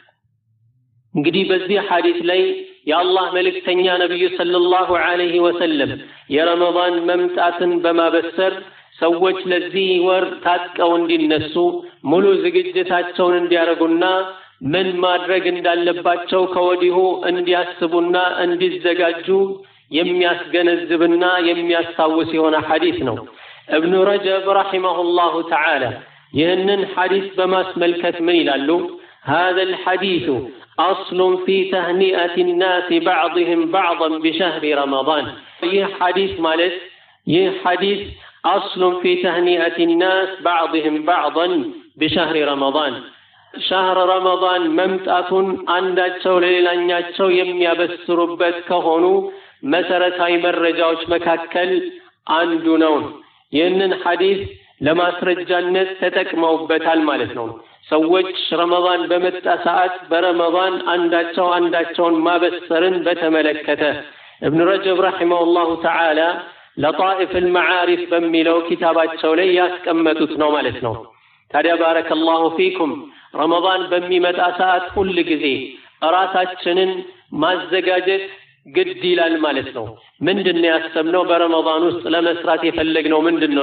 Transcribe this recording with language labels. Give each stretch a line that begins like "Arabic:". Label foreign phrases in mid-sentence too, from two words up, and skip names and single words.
Amharic: እንግዲህ በዚህ ሐዲስ ላይ የአላህ መልእክተኛ ነብዩ
Arabic: صلى الله عليه وسلم
Amharic: የረመዳን መምጣትን በማበሰር ሰዎች ለዚህ ወር ታጥቀው እንዲነሱ ሙሉ ዝግጅታቸውን እንዲያደርጉና ምን ማድረግ እንዳለባቸው ከወዲሁ እንዲያስቡና እንዲዘጋጁ የሚያስገነዝብና የሚያስታውስ የሆነ ሐዲስ ነው። እብኑ ረጀብ
Arabic: رحمه الله تعالى
Amharic: ይህንን ሐዲስ በማስመልከት ምን ይላሉ?
Arabic: هذا الحديث أصل في تهنئة الناس بعضهم بعضا بشهر رمضان.
Amharic: ይህ ሐዲስ ማለት ይህ ሐዲስ
Arabic: أصل في تهنئة الناس بعضهم بعضا بشهر رمضان. شهر رمضان
Amharic: መምጣቱን አንዳቸው ለሌላኛቸው የሚያበስሩበት ከሆኑ መሰረታዊ መረጃዎች መካከል አንዱ ነው። ይህንን ሐዲስ ለማስረጃነት ተጠቅመውበታል ማለት ነው። ሰዎች ረመዳን በመጣ ሰዓት በረመዳን አንዳቸውን ማበሰርን በተመለከተ እብኑ ረጀብ
Arabic: رحمه الله تعالى
Amharic: ለጣኢፍ አልመዓሪፍ በሚለው ኪታባቸው ላይ ያስቀመጡት ነው ማለት ነው። ታዲያ
Arabic: بارك الله فيكم
Amharic: ረመዳን በሚመጣ ሰዓት ሁል ጊዜ ራሳችንን ማዘጋጀት ግድ ይላል ማለት ነው። ምንድነው ያሰብነው በረመዳን ውስጥ ለመስራት የፈለግነው ምንድነው?